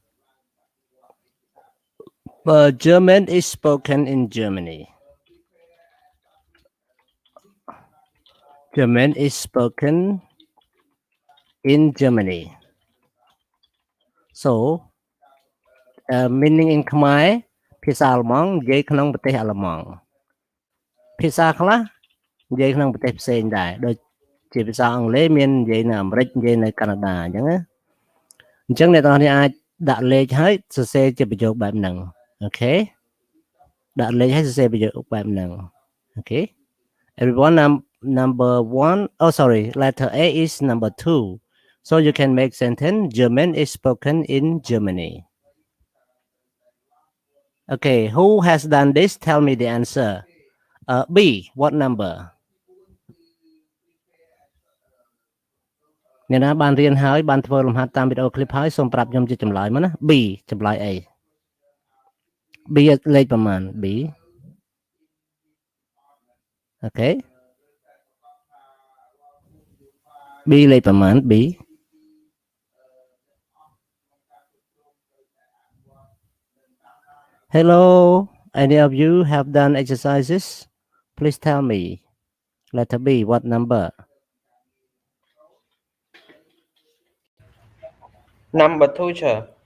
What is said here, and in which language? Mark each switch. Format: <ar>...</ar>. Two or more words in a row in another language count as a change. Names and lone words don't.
<en>German is spoken in Germany. German is spoken in Germany. So, meaning in Khmer</en> <km>ភាសាអាល្លឺម៉ង់និយាយក្នុងប្រទេសអាល្លឺម៉ង់ភាសាខ្លះនិយាយក្នុងប្រទេសផ្សេ ងដែរដូចជាភាសាអង់គ្លេសមាននិយាយនៅអាមេរិកនិយាយនៅកាណាដាអញ្ចឹងណាអញ្ចឹងអ្នកទាំងអស់គ្នាអាចដាក់លេខហើយសរសេរជាប្រយោគបែបហ្នឹងអូខេដាក់លេខហើយសរសេរប្រយោគបែបហ្នឹងអូខេ</km> <en>everyone number 1 oh sorry letter A is number 2 so you can make sentence German is spoken in Germany. Okay, who has done this? Tell me the answer. B, what number?</en> <km>អ្នកណាបានរៀនហើយបានធ្វើលំហាត់តាមវីដេអូ clip ហើយសូមប្រាប់ខ្ញុំជាចម្លើយមកណា B ចម្លើយអី B លេខប្រមាណ B Okay.</km> <en>B</en> <km>លេខប្រមាណ</km> <en>B Hello Any of you have done exercises? Please tell me. Letter B, what number? Number 2, sir.</en>